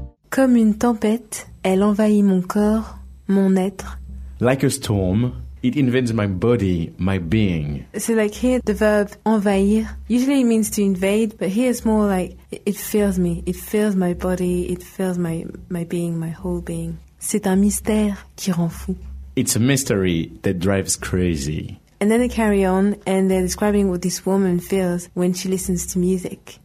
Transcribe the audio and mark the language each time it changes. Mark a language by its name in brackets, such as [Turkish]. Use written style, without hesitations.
[French] Comme une tempête, elle envahit mon corps, mon être. [English] Like a storm, It invades my body, my being. So like here, the verb envahir, usually it means to invade, but here it's more like it fills me, it fills my body, it fills my being, my whole being. [French] C'est un mystère qui rend fou. [English] It's a mystery that drives crazy. And then they carry on and they're describing what this woman feels when she listens to music.